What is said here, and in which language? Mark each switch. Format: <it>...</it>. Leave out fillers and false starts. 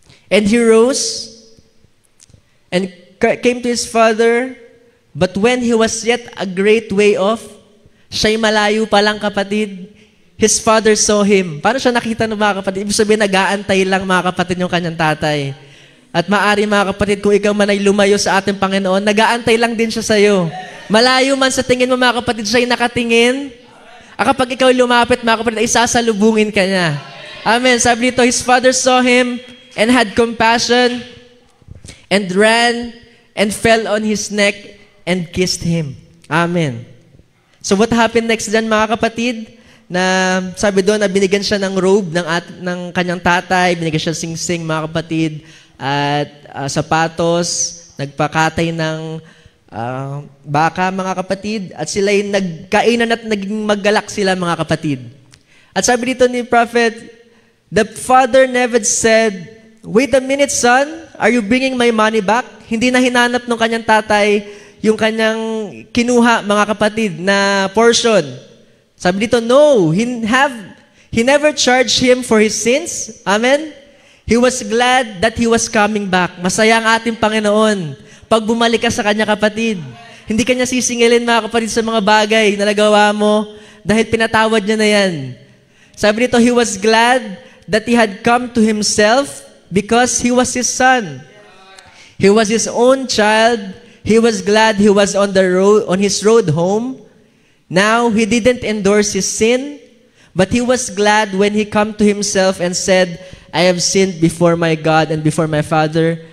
<en>And he rose and came to his father, but when he was yet a great way off,</en> <tl>siya'y malayo pa lang, kapatid,</tl> <en>his father saw him.</en> <tl>Paano siya nakita ng mga kapatid? Ibig sabihin, nag-aantay lang, mga kapatid, yung kanyang tatay. At maaari, mga kapatid, kung ikaw man ay lumayo sa ating Panginoon, nag-aantay lang din siya sa'yo. Malayo man sa tingin mo, mga kapatid, siya'y nakatingin. Kapag ikaw lumapit, mga kapatid, ay sasalubungin ka niya. Amen. Sabi dito,</tl> <en>his father saw him and had compassion and ran and fell on his neck and kissed him. Amen. So what happened next dyan,</en> <tl>mga kapatid? Na sabi doon na binigyan siya ng robe ng kanyang tatay, binigyan siya sing-sing, mga kapatid, at sapatos, nagpakatay ng baka, mga kapatid, at sila'y nagkainan at naging maggalak sila, mga kapatid. At sabi dito ni</tl> <en>Prophet, the father never said, wait a minute, son, are you bringing my money back?</en> <tl>Hindi na hinanap ng kanyang tatay yung kanyang kinuha, mga kapatid, na portion. Sabi dito,</tl> <en>no, he never charged him for his sins. Amen? He was glad that he was coming back.</en> <tl>Masaya ang ating Panginoon pag bumalik ka sa kanya, kapatid. Hindi ka niya sisingilin, mga kapatid, sa mga bagay na nagawa mo dahil pinatawad niya na yan. Sabi dito,</tl> <en>he was glad that he had come to himself because he was his son. He was his own child. He was glad he was on his road home. Now, he didn't endorse his sin, but he was glad when he come to himself and said, I have sinned before my God and before my Father.</en>